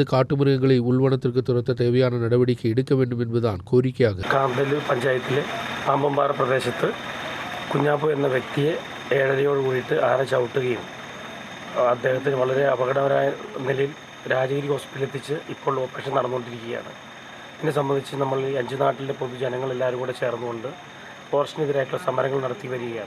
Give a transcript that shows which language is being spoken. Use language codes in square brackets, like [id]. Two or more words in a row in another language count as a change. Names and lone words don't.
[ta] காட்டு மிருகங்களை உள்வனத்திற்கு துரத்த தேவையான நடவடிக்கை எடுக்க வேண்டும் என்பதுதான் കോരിക്കയാകും. [ml] കാന്തല്ലൂർ പഞ്ചായത്തിലെ പാമ്പമ്പാറ പ്രദേശത്ത് കുഞ്ഞാപ്പു എന്ന വ്യക്തിയെ 7:30 കൂടിയിട്ട് ആന ചവിട്ടുകയും അദ്ദേഹത്തിന് വളരെ അപകടകരമായ നിലയിൽ രാജഗിരി ഹോസ്പിറ്റലിൽ എത്തിച്ച് ഇപ്പോൾ ഓപ്പറേഷൻ നടന്നുകൊണ്ടിരിക്കുകയാണ്. ഇതിനെ സംബന്ധിച്ച് നമ്മൾ ഈ 5 നാട്ടിലെ പൊതുജനങ്ങൾ എല്ലാവരും കൂടെ ചേർന്നുകൊണ്ട് ഫോറസ്റ്റിനെതിരായിട്ടുള്ള സമരങ്ങൾ നടത്തി വരികയാണ്.